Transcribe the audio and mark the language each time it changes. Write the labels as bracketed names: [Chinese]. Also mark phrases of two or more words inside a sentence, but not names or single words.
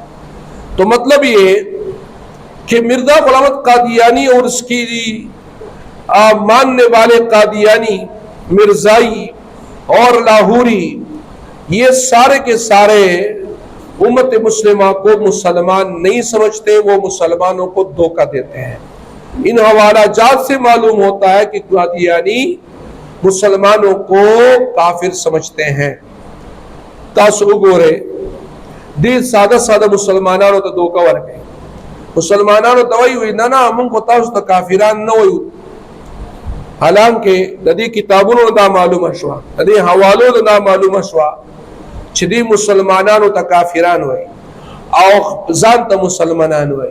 [Urdu] تو مطلب یہ کہ مرزا غلام احمد قادیانی اور اس کی ماننے والے قادیانی، مرزائی اور لاہوری، یہ سارے کے سارے امت مسلمہ کو مسلمان نہیں سمجھتے، وہ مسلمانوں کو دھوکہ دیتے ہیں. ان حوالہ جات سے معلوم ہوتا ہے کہ قادیانی مسلمانوں کو کافر سمجھتے ہیں. [Pashto] تاسو گورے دی سادہ مسلمانانو ته دوکا ورکړي. مسلمانانو ته وایي نه موږ خو تاسو ته کافران نه وایو، حالانکه د دې کتابونو دا معلومه شوه، د دې حوالو دا معلومه شوه چې دی مسلمانانو ته کافران وایي او ځان ته مسلمانان وایي.